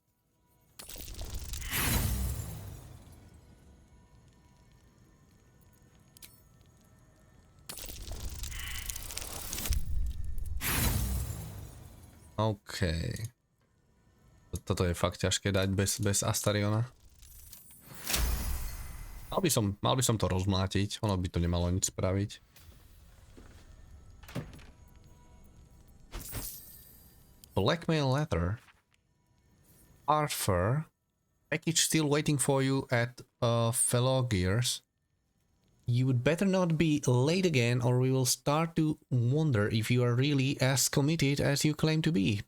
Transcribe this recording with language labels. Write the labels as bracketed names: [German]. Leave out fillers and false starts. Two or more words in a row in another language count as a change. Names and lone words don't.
[Slovak] OK. Toto je fakt ťažké dať bez Astariona. Mal by som to rozmlátiť, ono by to nemalo nič spraviť. [English] blackmail letter. Arthur. Package still waiting for you at Fellow Gears. You would better not be late again or we will start to wonder if you are really as committed as you claim to be.